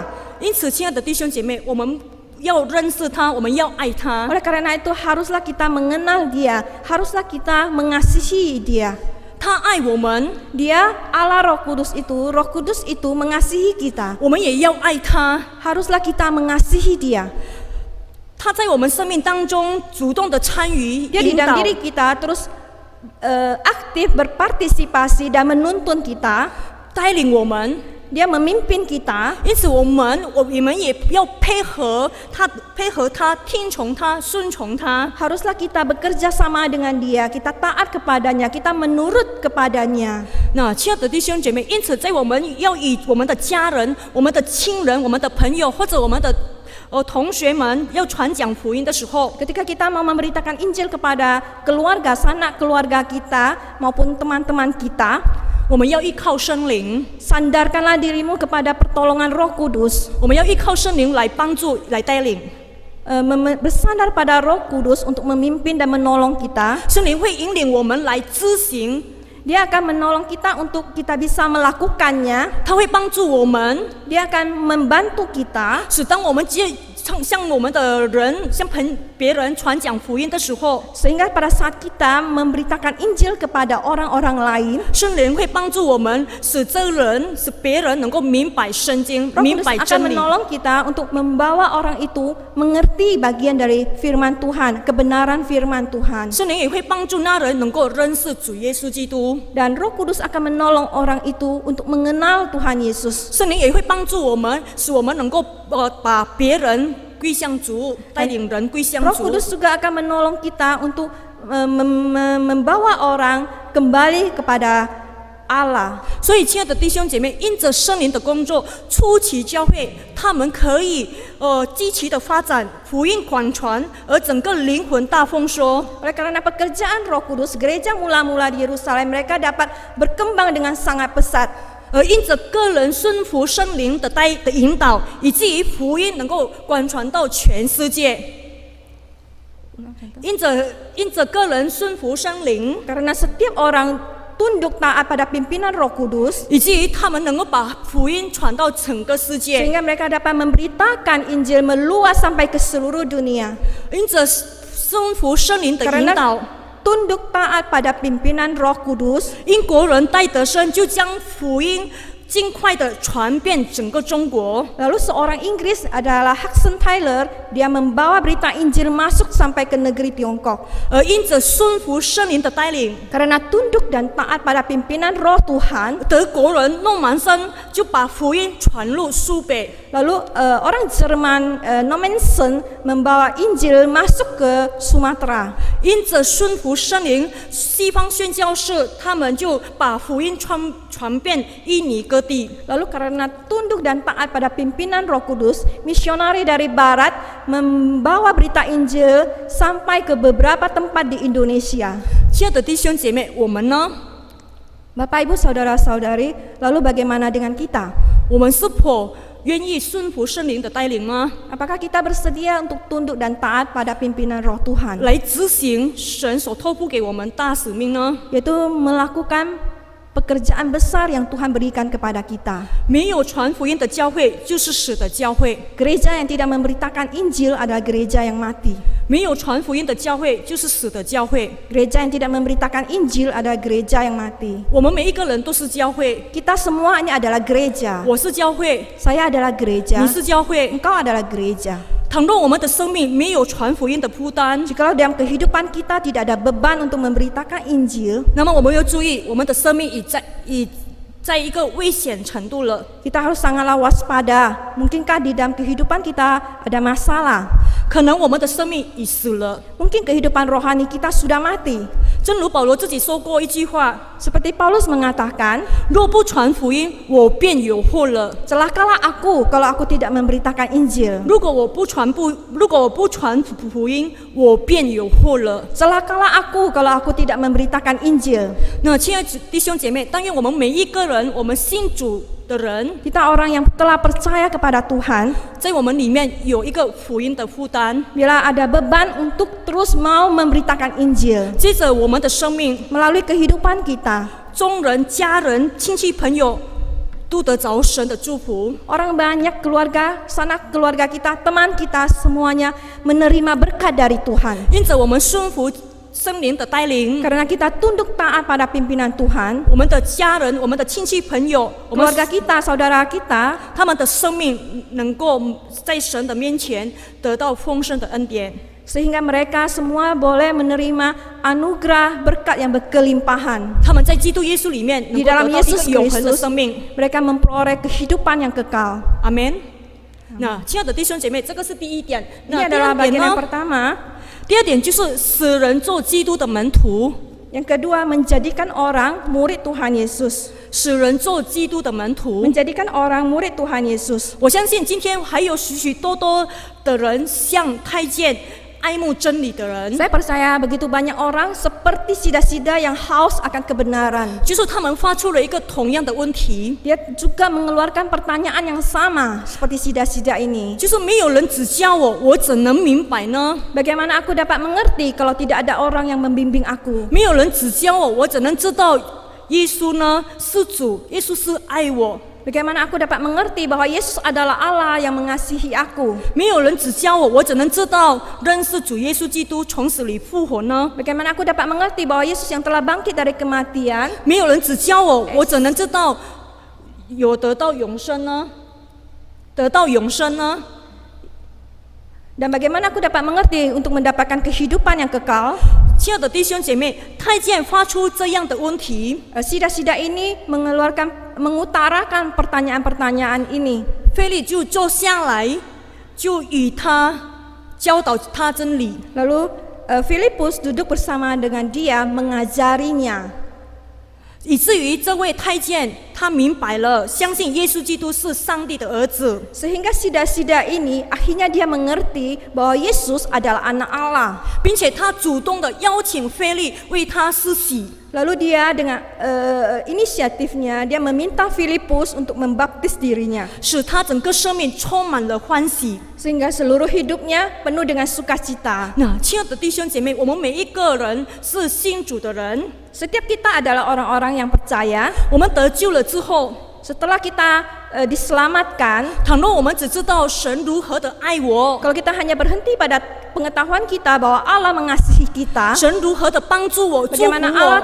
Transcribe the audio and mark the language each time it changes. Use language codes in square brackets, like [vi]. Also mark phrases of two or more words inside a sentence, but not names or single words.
[zh] 因此，亲爱的弟兄姐妹，我们要认识他，我们要爱他。 [id] Oleh karena itu haruslah kita mengenal dia, haruslah kita mengasihi dia. [zh] 他爱我们， [id] Dia Allah Roh Kudus itu mengasihi kita. [zh] 我们也要爱他。 [id] Haruslah kita mengasihi dia. [zh] 他在我们生命当中主动的参与 [id] Dia di [zh] 引导 [id] dalam diri kita terus aktif berpartisipasi dan menuntun kita. [zh] 带领我们， [id] Dia memimpin kita. [zh] 因此我们也要配合他，听从他，顺从他。 [id] Haruslah kita bekerja sama dengan Dia, kita taat kepadanya, kita menurut kepadanya. [zh] 那亲爱的弟兄姐妹，因此在我们要以我们的家人、我们的亲人、我们的朋友或者我们的同学们要传讲福音的时候， [id] Ketika kita mau memberitakan Injil kepada keluarga, sanak keluarga kita maupun teman-teman kita, [zh] 我们要依靠圣灵， [id] sandarkanlah dirimu kepada pertolongan Roh Kudus. [zh] 我们要依靠圣灵来帮助、来带领。 [id] Bersandar pada Roh Kudus untuk memimpin dan menolong kita. [zh] 圣灵会引领我们来执行， [id] Dia akan menolong kita untuk kita bisa melakukannya. [zh] 他会帮助我们， [id] Dia akan membantu kita [zh] 使当我们向我们的人、向别人传讲福音的时候， [id] sehingga pada saat kita memberitakan Injil kepada orang-orang lain, [zh] 圣灵会帮助我们，使别人能够明白圣经、 [id] Roh [zh] 明 [id] Kudus [zh] 白 [id] akan [zh] 真理。 [id] menolong kita untuk membawa orang itu mengerti bagian dari firman Tuhan, kebenaran firman Tuhan. [zh] 圣灵也会帮助那人能够认识主耶稣基督， [id] Dan Roh Kudus akan menolong orang itu untuk mengenal Tuhan Yesus. [zh] 圣灵也会帮助我们，使我们能够把别人归向主，带领人归向 [id] Roh [zh] 主。 [id] Kudus juga akan menolong kita untuk membawa orang kembali kepada Allah. [zh] 所以，亲爱的弟兄姐妹，因着圣灵的工作，初期教会他们可以积极的发展，福音广传，而整个灵魂大丰收。 [id] Oleh karena pekerjaan Roh Kudus, gereja mula-mula di Yerusalem mereka dapat berkembang dengan sangat pesat. [zh] 而因着个人顺服圣灵的引导，以至于福音能够广传到全世界。因着个人顺服圣灵， [id] Karena setiap orang tunduk taat pada pimpinan Roh Kudus, [zh] 以至于他们能够把福音传到整个世界。 [id] sehingga mereka dapat memberitakan Injil meluas sampai ke seluruh dunia. [zh] 因着顺服圣灵的引导， [id] Karena tunduk taat pada pimpinan Roh Kudus, [zh] 英国人戴德生就将福音尽快的传遍整个中国。 [id] lalu seorang Inggris adalah Hudson Taylor, dia membawa berita Injil masuk sampai ke negeri Tiongkok. [zh] 而因着顺服圣灵的带领， [id] Karena tunduk dan taat pada pimpinan Roh Tuhan, [zh] 德国人诺曼森就把福音传入苏北。 [id] lalu orang Jerman Nommensen membawa Injil masuk ke Sumatera. [zh] 因着顺服圣灵，西方宣教士他们就把福音传遍印尼各地。 [id] Lalu karena tunduk dan taat pada pimpinan Roh Kudus, misionari dari barat membawa berita Injil sampai ke beberapa tempat di Indonesia. [zh] 亲爱的弟兄姐妹，我们呢？ [id] Bapak Ibu saudara-saudari, lalu bagaimana dengan kita? [zh] 我们是否愿意顺服圣灵的带领吗？ [id] Apakah kita bersedia untuk tunduk dan taat pada pimpinan Roh Tuhan, [zh] 来执行神所托付给我们大使命呢？ [id] yaitu melakukan pekerjaan besar yang Tuhan berikan kepada kita. [zh] 没有传福音的教会就是死的教会， [id] Gereja yang tidak memberitakan Injil adalah gereja yang mati. [zh] 没有传福音的教会就是死的教会。 [id] Gereja yang tidak memberitakan Injil adalah gereja yang mati. [zh] 我们每一个人都是教会， [id] Kita semuanya adalah gereja. [zh] 我是教会， [id] Saya adalah gereja. [zh] 你是教会。 [id] Engkau adalah gereja. [zh] 倘若我们的生命没有传福音的负担， [id] Jikalau dalam kehidupan kita tidak ada beban untuk memberitakan Injil, [zh] 那么我们要注意，我们的生命已在一个危险程度了。 [id] kita harus sangatlah waspada. Mungkinkah di dalam kehidupan kita ada masalah? [zh] 可能我们的生命已死了。 [id] Mungkin kehidupan rohani kita sudah mati. [zh] 正如保罗自己说过一句话： [id] Seperti Paulus mengatakan, [zh] 若不传福音，我便有祸了。 [id] celakalah aku kalau aku tidak memberitakan Injil. [zh] 如果我不传福音，我便有祸了。 [id] Celakalah aku kalau aku tidak memberitakan Injil. [zh] 那亲爱的弟兄姐妹，但愿我们每一个人，我们信主的人， [id] Kita orang yang telah percaya kepada Tuhan, [zh] 在我们里面有一个福音的负担。 [id] bila ada beban untuk terus mau memberitakan Injil [zh] 接着我们的生命， [id] melalui kehidupan kita, [zh] 众人、家人、亲戚、朋友都得着神的祝福。 [id] orang banyak, keluarga, sanak keluarga kita, teman kita semuanya menerima berkat dari Tuhan. [zh] 因着我们顺服圣灵的带领， [id] Karena kita tunduk taat pada pimpinan Tuhan, [zh] 我们的家人、我们的亲戚朋友、我们 [id] keluarga kita, saudara kita, [zh] 他们的生命能够在神的面前得到丰盛的恩典， [id] sehingga mereka semua boleh menerima anugerah berkat yang berkelimpahan. [zh] 他们在基督耶稣里面能 [id] Di [zh] 够 [id] dalam [zh] 得到一个 [id] Yesus [zh] 永恒的 [id] Kristus, [zh] 生命。 [id] mereka memperoleh kehidupan yang kekal. [zh] 阿门。那亲爱的弟兄姐妹，这个是第一点。 [id] Ini [zh] 那第 [id] adalah [zh] 二点 [id] bagian yang [zh] 呢？ [id] pertama. [zh] 第二点就是使人做基督的门徒， [id] Yang kedua, menjadikan orang murid Tuhan Yesus. [zh] 使人做基督的门徒。 [id] Menjadikan orang murid Tuhan Yesus. [zh] 我相信今天还有许许多多的人像太监，爱慕真理的人， [id] Saya percaya begitu banyak orang seperti sida-sida yang haus akan kebenaran. [zh] 就是他们发出了一个同样的问题， [id] Dia juga mengeluarkan pertanyaan yang sama seperti sida-sida ini. [zh] 就是没有人指教我，我怎能明白呢？ [id] Bagaimana aku dapat mengerti kalau tidak ada orang yang membimbing aku? [zh] 没有人指教我，我怎能知道耶稣呢是主，耶稣是爱我？ [id] Bagaimana aku dapat mengerti bahwa Yesus adalah Allah yang mengasihi aku? [zh] 没有人指教我，我怎能知道认识主耶稣基督从死里复活呢？ [id] Bagaimana aku dapat mengerti bahwa Yesus yang telah bangkit dari kematian? [zh] 没有人指教我，我怎能知道有得到永生呢？得到永生呢？ [id] Dan bagaimana aku dapat mengerti untuk mendapatkan kehidupan yang kekal? [zh] 亲爱的弟兄姐妹，太监发出这样的问题， [id] Sida-sida ini mengutarakan pertanyaan-pertanyaan ini. [zh] 腓利就坐下来，就与他教导他真理。 [id] Lalu Filipus duduk bersama dengan dia mengajarinya. [zh] 以至于这位太监他明白了，相信耶稣基督是上帝的儿子， [id] Sehingga sida-sida ini akhirnya dia mengerti bahwa Yesus adalah anak Allah. [zh] 并且他主动的邀请腓利为他施洗。 [id] Lalu dia dengan inisiatifnya dia meminta Filipus untuk membaptis dirinya. [zh] 使他整个生命充满了欢喜。 [id] Sehingga seluruh hidupnya penuh dengan sukacita. [zh] 那亲爱的弟兄姐妹，我们每一个人是信主的人， [id] Setiap kita adalah orang-orang yang percaya. [zh] 我们得救了之后， [id] Setelah kita diselamatkan, [zh] 倘若我们只知道神如何的爱我， [id] kalau kita hanya berhenti pada pengetahuan kita bahwa Allah mengasihi kita, [zh] 神如何的帮助我、祝福 [id] bagaimana Allah